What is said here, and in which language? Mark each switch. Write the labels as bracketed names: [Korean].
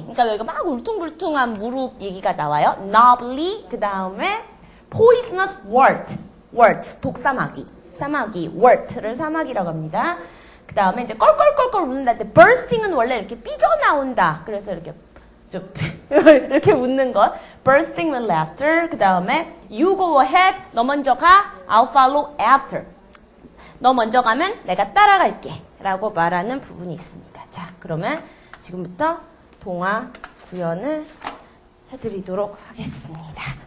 [Korean] 그러니까 여기가 막 울퉁불퉁한 무릎 얘기가 나와요. knobbly. 그 다음에 poisonous wort, 독사마귀. wort를 사마귀라고 합니다. 그 다음에 이제 껄껄껄껄 웃는다. bursting은 원래 이렇게 삐져나온다. 그래서 이렇게 좀 이렇게 웃는 것. [English] bursting with laughter. [Korean] 그 다음에 [English] you go ahead. [Korean] 너 먼저 가. [English] I'll follow after. [Korean] 너 먼저 가면 내가 따라갈게. 라고 말하는 부분이 있습니다. 자, 그러면 지금부터 동화 구현을 해드리도록 하겠습니다.